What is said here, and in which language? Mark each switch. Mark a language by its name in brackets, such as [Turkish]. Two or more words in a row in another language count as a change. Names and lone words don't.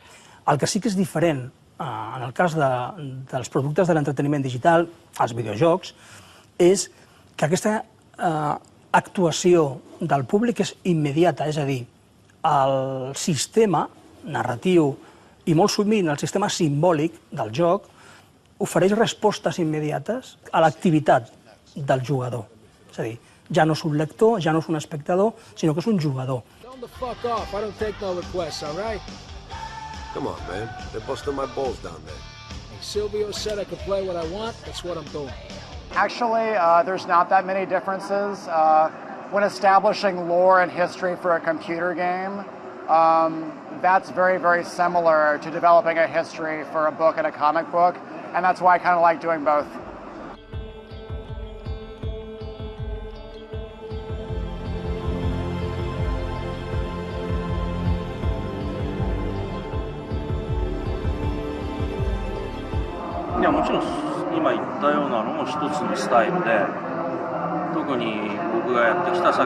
[Catalan] El que sí que és diferent, en el cas dels productes de l'entreteniment digital, els videojocs, és que aquesta actuació del públic és immediata, és a dir, el sistema narratiu i molt sovint el sistema simbòlic del joc ofereix respostes immediates a l'activitat del jugador. És a dir, ja no és un lector, ja no és un espectador, sinó que és un jugador. [English] Tell them to fuck off. I don't take no requests, all right? Come on, man. They're busting my balls down there. Hey, Silvio said I could play what I want. That's what I'm doing. Actually, there's not that many differences. When establishing lore and history for a computer game, that's very, very similar to developing a history for a book and a comic book, and that's why I kind of like doing both. [Japanese] いや、もちろん今言ったようなのも一つのスタイルで、特に僕がやってきたさっき